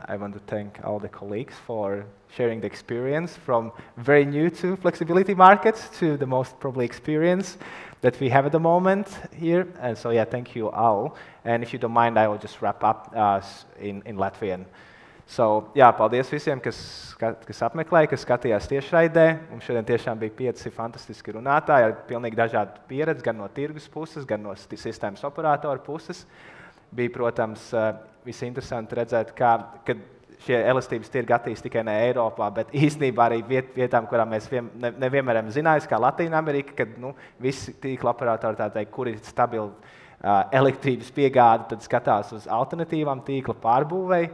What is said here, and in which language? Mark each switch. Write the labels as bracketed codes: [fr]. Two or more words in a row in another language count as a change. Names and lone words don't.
[en] I want to thank all the colleagues for sharing the experience from very new to flexibility markets to the most probably experience that we have at the moment here. And so yeah, thank you all. And if you don't mind, I will just wrap up in Latvian. So, [lv] jā, paldies visiem, kas apmeklēja, kas skatījās tiešraidē. Mums šodien tiešām bija 5 fantastiski runātāji ar pilnīgi dažādu pieredzi, gan no tirgus puses, gan no sistēmas operātoru puses. Bija, protams, visinteresanti redzēt, kad šie elastības tirgi attīst tikai ne Eiropā, bet īstenībā arī vietām, kurām mēs nevienmēr zinājām, kā Latīna Amerika, kad visi tīkla operatori, tā teikt, kur ir stabila elektrības piegāde, tad skatās uz alternatīvām tīkla pārbūvei.